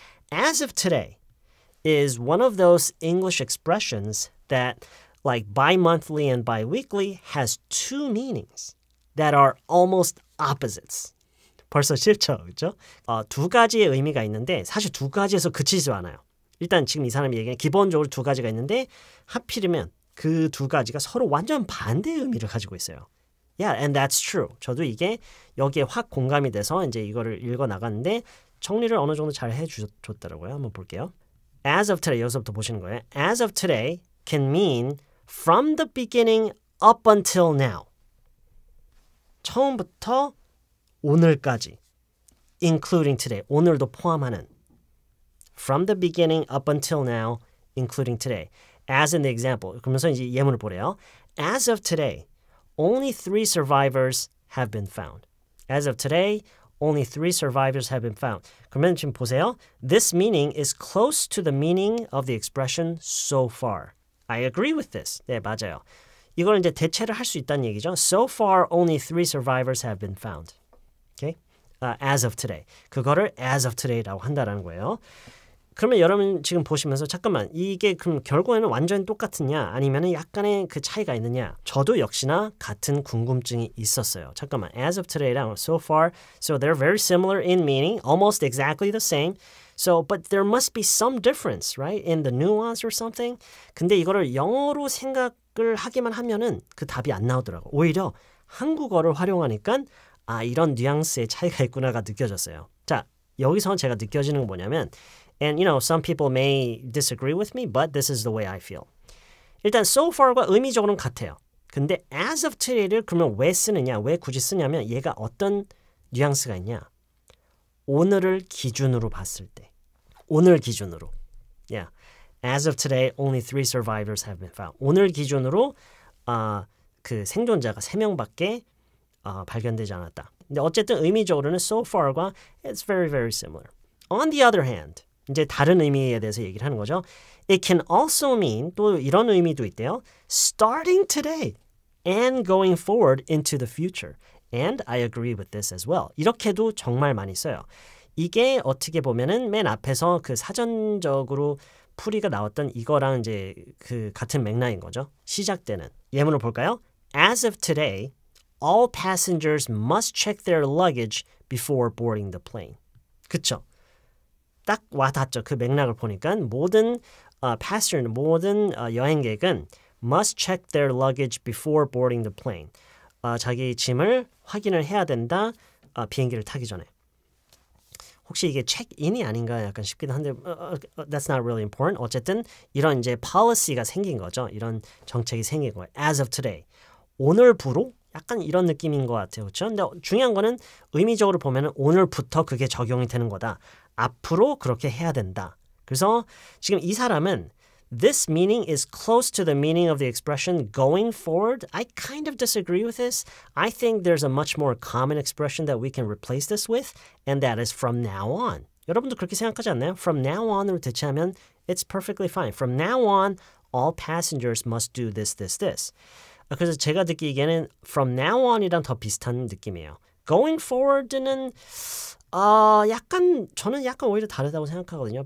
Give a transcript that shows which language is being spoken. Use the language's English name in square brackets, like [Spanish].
[English] As of today is one of those English expressions that, like bi-monthly and bi-weekly, has two meanings that are almost opposites. [Korean] 벌써 싫죠, 그렇죠? 두 가지의 의미가 있는데 사실 두 가지에서 그치지 않아요. 일단 지금 이 사람이 얘기한 기본적으로 두 가지가 있는데 하필이면 그 두 가지가 서로 완전 반대의 의미를 가지고 있어요. [English] Yeah, and that's true. [Korean] 저도 이게 여기에 확 공감이 돼서 이제 이거를 읽어 나갔는데 정리를 어느 정도 잘 해줬더라고요. 한번 볼게요. [English] As of today, [Korean] 여기서부터 보시는 거예요. [English] As of today can mean from the beginning up until now. [Korean] 처음부터 오늘까지. [English] Including today. [Korean] 오늘도 포함하는. [English] From the beginning up until now, including today. As in the example. [Korean] 그러면서 이제 예문을 보래요. [English] As of today, only 3 survivors have been found. As of today, only 3 survivors have been found. [Korean] 그러면 지금 보세요. [English] This meaning is close to the meaning of the expression so far. I agree with this. [Korean] 네, 맞아요. 이걸 이제 대체를 할 수 있다는 얘기죠. [English] So far, only 3 survivors have been found. Okay? As of today. [Korean] 그거를 as of today라고 한다라는 거예요. 그러면 여러분 지금 보시면서 잠깐만 이게 그럼 결국에는 완전히 똑같으냐 아니면 약간의 그 차이가 있느냐 저도 역시나 같은 궁금증이 있었어요. 잠깐만 [English] as of today랑 so far so they're very similar in meaning almost exactly the same so but there must be some difference right in the nuance or something [Korean] 근데 이거를 영어로 생각을 하기만 하면은 그 답이 안 나오더라고. 오히려 한국어를 활용하니까 아 이런 뉘앙스의 차이가 있구나가 느껴졌어요. 자 여기서 제가 느껴지는 건 뭐냐면 [English] And you know, some people may disagree with me, but this is the way I feel. [Korean] 일단 so far과 의미적으로는 같아요. 근데 as of today를 그러면 왜 쓰느냐, 왜 굳이 쓰냐면 얘가 어떤 뉘앙스가 있냐. 오늘을 기준으로 봤을 때. 오늘 기준으로. Yeah. [English] As of today, only 3 survivors have been found. [Korean] 오늘 기준으로 그 생존자가 3명밖에 발견되지 않았다. 근데 어쨌든 의미적으로는 [English] so far과 it's very, very similar. On the other hand, [Korean] 이제 다른 의미에 대해서 얘기를 하는 거죠. [English] It can also mean [Korean] 또 이런 의미도 있대요. [English] Starting today and going forward into the future. And I agree with this as well. [Korean] 이렇게도 정말 많이 써요. 이게 어떻게 보면은 맨 앞에서 그 사전적으로 풀이가 나왔던 이거랑 이제 그 같은 맥락인 거죠. 시작되는 예문을 볼까요? [English] As of today, all passengers must check their luggage before boarding the plane. [Korean] 그쵸? 딱 와닿죠. 그 맥락을 보니까 모든 passenger, 모든 여행객은 [English] must check their luggage before boarding the plane. [Korean] 자기 짐을 확인을 해야 된다. 비행기를 타기 전에. 혹시 이게 check-in이 아닌가 약간 싶기도 한데 [English] that's not really important. [Korean] 어쨌든 이런 이제 policy가 생긴 거죠. 이런 정책이 생긴 거예요. [English] As of today. [Korean] 오늘부로 약간 이런 느낌인 것 같아요. 그렇죠? 근데 중요한 거는 의미적으로 보면 오늘부터 그게 적용이 되는 거다. 앞으로 그렇게 해야 된다. 그래서 지금 이 사람은 [English] This meaning is close to the meaning of the expression going forward. I kind of disagree with this. I think there's a much more common expression that we can replace this with, and that is from now on. [Korean] 여러분도 그렇게 생각하지 않나요? [English] From now on으로 [Korean] 대체하면 [English] it's perfectly fine. From now on, all passengers must do this, this, this. [Korean] 그래서 제가 듣기에는 from now on이랑 더 비슷한 느낌이에요. Going forward는 약간 저는 약간 오히려 다르다고 생각하거든요.